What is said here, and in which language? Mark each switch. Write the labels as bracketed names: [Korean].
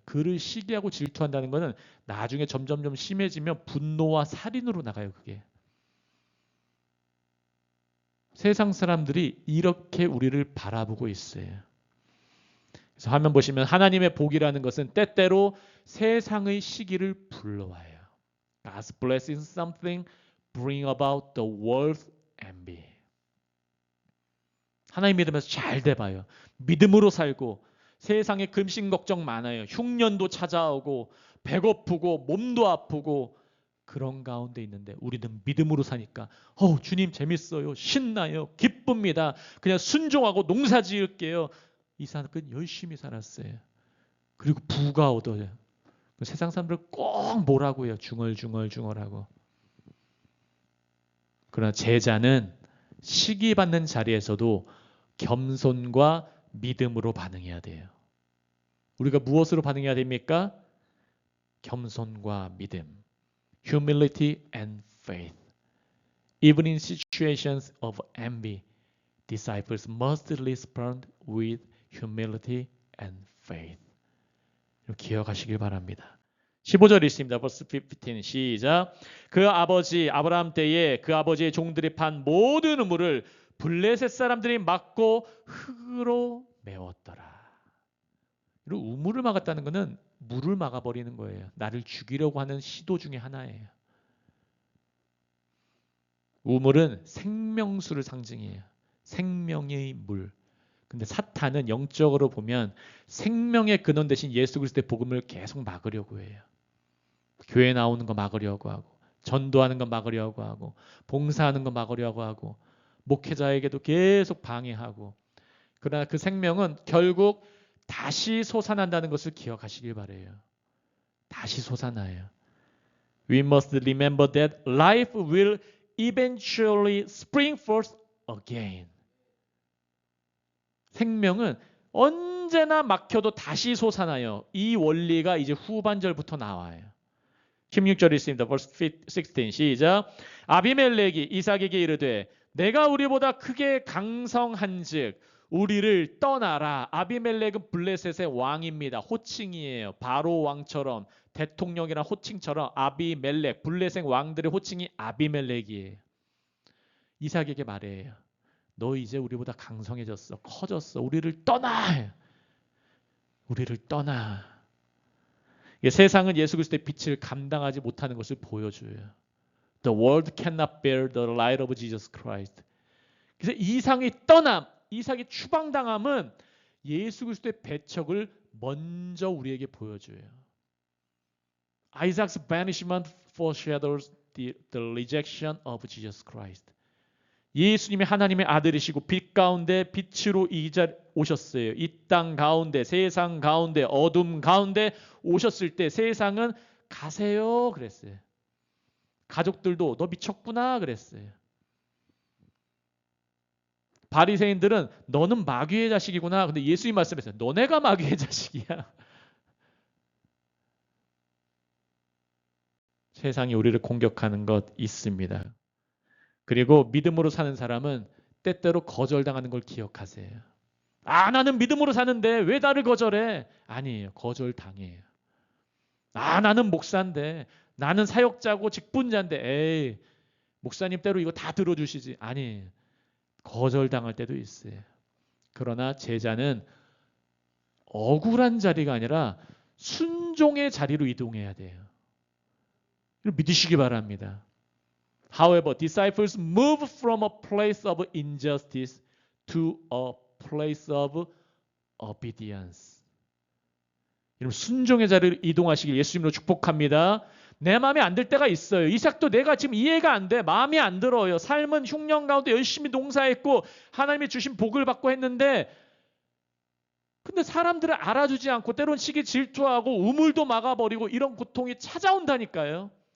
[Korean] 그를 시기하고 질투한다는 것은 나중에 점점점 심해지면 분노와 살인으로 나가요. 그게. 세상 사람들이 이렇게 우리를 바라보고 있어요. 그래서 화면 보시면 하나님의 복이라는 것은 때때로 세상의 시기를 불러와요. [English] God's blessing something bring about the world's envy. [Korean] 하나님 믿으면서 잘 돼봐요. 믿음으로 살고 세상에 금신 걱정 많아요. 흉년도 찾아오고 배고프고 몸도 아프고 그런 가운데 있는데 우리는 믿음으로 사니까 주님 재밌어요. 신나요. 기쁩니다. 그냥 순종하고 농사 지을게요. 이삭은 열심히 살았어요. 그리고 부가 얻어요. 세상 사람들 꼭 뭐라고 해요. 중얼중얼하고. 그러나 제자는 시기받는 자리에서도 겸손과 믿음으로 반응해야 돼요. 우리가 무엇으로 반응해야 됩니까? 겸손과 믿음. [English] Humility and faith. Even in situations of envy, disciples must respond with humility and faith. [Korean] 기억하시길 바랍니다. 15절 있습니다. verse 15 시작. 그 아버지 아브라함 때에 그 아버지의 종들이 판 모든 우물을 블레셋 사람들이 막고 흙으로 메웠더라. 그리고 우물을 막았다는 것은 물을 막아버리는 거예요. 나를 죽이려고 하는 시도 중에 하나예요. 우물은 생명수를 상징해요. 생명의 물. 근데 사탄은 영적으로 보면 생명의 근원 대신 예수 그리스도의 복음을 계속 막으려고 해요. 교회 나오는 거 막으려고 하고, 전도하는 거 막으려고 하고, 봉사하는 거 막으려고 하고, 목회자에게도 계속 방해하고. 그러나 그 생명은 결국 다시 솟아난다는 것을 기억하시길 바래요. 다시 솟아나요. [English] We must remember that life will eventually spring forth again. [Korean] 생명은 언제나 막혀도 다시 솟아나요. 이 원리가 이제 후반절부터 나와요. 16절이 있습니다. verse 16 시작. 아비멜렉이 이삭에게 이르되 내가 우리보다 크게 강성한즉 우리를 떠나라. 아비멜렉은 블레셋의 왕입니다. 호칭이에요. 바로 왕처럼 대통령이나 호칭처럼 아비멜렉 블레셋 왕들의 호칭이 아비멜렉이에요. 이삭에게 말해요. 너 이제 우리보다 강성해졌어. 커졌어. 우리를 떠나. 우리를 떠나. 세상은 예수 그리스도의 빛을 감당하지 못하는 것을 보여줘요. [English] The world cannot bear the light of Jesus Christ. [Korean] 그래서 이삭이 떠남, 이삭이 추방당함은 예수 그리스도의 배척을 먼저 우리에게 보여줘요. [English] Isaac's banishment foreshadows the rejection of Jesus Christ. [Korean] 예수님이 하나님의 아들이시고 빛 가운데 빛으로 오셨어요. 이 땅 가운데 세상 가운데 어둠 가운데 오셨을 때 세상은 가세요 그랬어요. 가족들도 너 미쳤구나 그랬어요. 바리새인들은 너는 마귀의 자식이구나. 근데 예수님 말씀했어요. 너네가 마귀의 자식이야. 세상이 우리를 공격하는 것 있습니다. 그리고 믿음으로 사는 사람은 때때로 거절당하는 걸 기억하세요. 아, 나는 믿음으로 사는데 왜 나를 거절해? 아니에요. 거절당해요. 아, 나는 목사인데, 나는 사역자고 직분자인데, 에이, 목사님 때로 이거 다 들어주시지. 아니에요. 거절당할 때도 있어요. 그러나 제자는 억울한 자리가 아니라 순종의 자리로 이동해야 돼요. 믿으시기 바랍니다. [English] However, disciples move from a place of injustice to a place of obedience. [Korean] 여러분 순종의 자리를 이동하시길 예수님으로 축복합니다. 내 마음에 안 들 때가 있어요. 이삭도 내가 지금 이해가 안 돼. 마음이 안 들어요. 삶은 흉년 가운데 열심히 농사했고 하나님이 주신 복을 받고 했는데 근데 사람들을 알아주지 않고 때론 시기 질투하고 우물도 막아버리고 이런 고통이 찾아온다니까요.